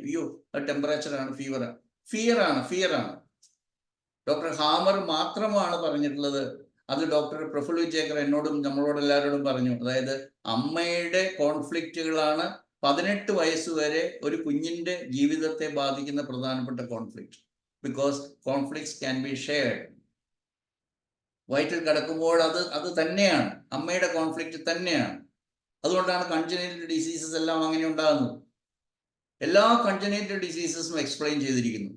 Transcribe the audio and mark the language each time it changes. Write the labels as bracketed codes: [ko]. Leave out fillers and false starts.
[ml] അയ്യോ, ടെമ്പറേച്ചറാണ്, ഫിയറാണ്. Doctor hammer മാത്രമാണ് പറഞ്ഞിട്ടുള്ളത്. അത് ഡോക്ടർ പ്രഫുൽ വിജേക്കർ എന്നോടും നമ്മളോട് എല്ലാവരോടും പറഞ്ഞു. അതായത് അമ്മയുടെ കോൺഫ്ലിക്റ്റുകളാണ് 18 വയസ്സ് വരെ ഒരു കുഞ്ഞിൻ്റെ ജീവിതത്തെ ബാധിക്കുന്ന പ്രധാനപ്പെട്ട conflict. [en] because conflicts can be shared. [ml] വയറ്റിൽ കിടക്കുമ്പോൾ അത് തന്നെയാണ്, അമ്മയുടെ കോൺഫ്ലിക്റ്റ് തന്നെയാണ്. അതുകൊണ്ടാണ് കൺജനൈറ്റൽ ഡിസീസസ് എല്ലാം അങ്ങനെ ഉണ്ടാകുന്നത്. എല്ലാ കൺജനൈറ്റൽ ഡിസീസസും എക്സ്പ്ലെയിൻ ചെയ്തിരിക്കുന്നു.